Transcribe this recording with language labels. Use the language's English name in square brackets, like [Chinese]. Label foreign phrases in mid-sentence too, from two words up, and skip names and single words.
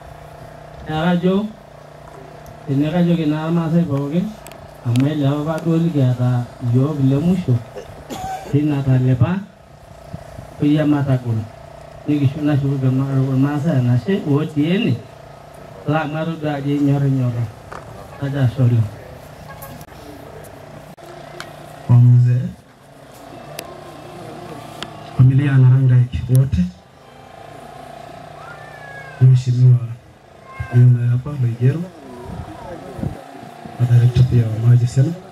[Masai] Neeku ajo tenekajoki naa irmaasai pookin amu elewa apa duo likiata iyiok le musho tina talepa peyie matagol nikishu nashukuki irmaasai enashe otii ene laa matodua ajo enyorrinyorro kaja ashe oleng. [Swahili] Wazee, familia na Rangaiki wote, mheshimiwa yule hapa Loigero, madirekta pia wa maji sana,